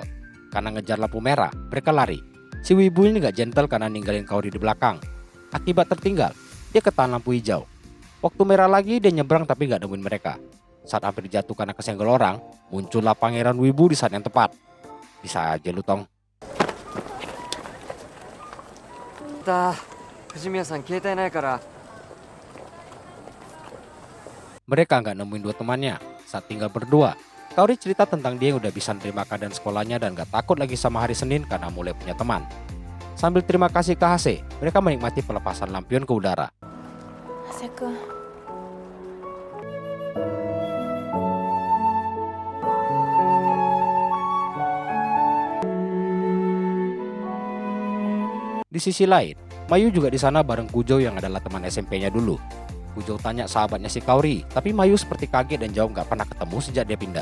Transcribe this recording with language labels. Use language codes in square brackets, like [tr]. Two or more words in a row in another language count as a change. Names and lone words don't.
[id] Karena ngejar lampu merah, mereka lari. Si wibu ini nggak gentle karena ninggalin Kaori di belakang. Akibat tertinggal, dia ketahan lampu hijau. Waktu merah lagi dia nyebrang tapi gak nemuin mereka. Saat hampir jatuh karena kesenggol orang, muncullah pangeran wibu di saat yang tepat. Bisa aja lu tong. [ja] 藤宮さん携帯ないから。 [id] Mereka nggak nemuin dua temannya. Saat tinggal berdua, Kaori cerita tentang dia yang udah bisa nerima keadaan sekolahnya dan gak takut lagi sama hari Senin karena mulai punya teman. Sambil terima kasih ke Hase, mereka menikmati pelepasan lampion ke udara. 長谷くん Di sisi lain, Mayu juga di sana bareng Kujo yang adalah teman SMP-nya dulu. Kujo tanya sahabatnya si Kaori, tapi Mayu seperti kaget dan jawab gak pernah ketemu sejak dia pindah.